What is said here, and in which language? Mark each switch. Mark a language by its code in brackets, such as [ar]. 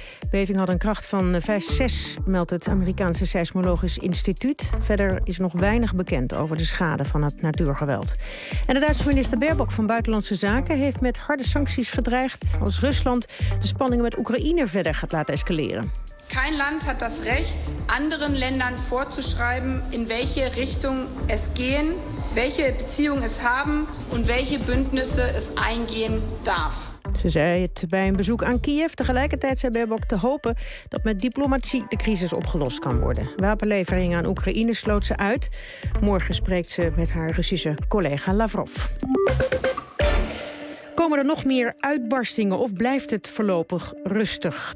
[nl] De beving had een kracht van 5,6, meldt het Amerikaanse Seismologisch Instituut. Verder is nog weinig bekend over de schade van het natuurgeweld. En de Duitse minister Baerbock van Buitenlandse Zaken heeft met harde sancties gedreigd als Rusland de spanningen met Oekraïne verder gaat laten escaleren. [de] Kein Land hat das Recht, anderen Ländern vorzuschreiben, in welche Richtung es gehen, welche Beziehungen es haben und welche Bündnisse es eingehen darf. [nl] Ze zei het bij een bezoek aan Kiev. Tegelijkertijd zei Baerbock te hopen dat met diplomatie de crisis opgelost kan worden. Wapenleveringen aan Oekraïne sloot ze uit. Morgen spreekt ze met haar Russische collega Lavrov. Komen er nog meer uitbarstingen of blijft het voorlopig rustig?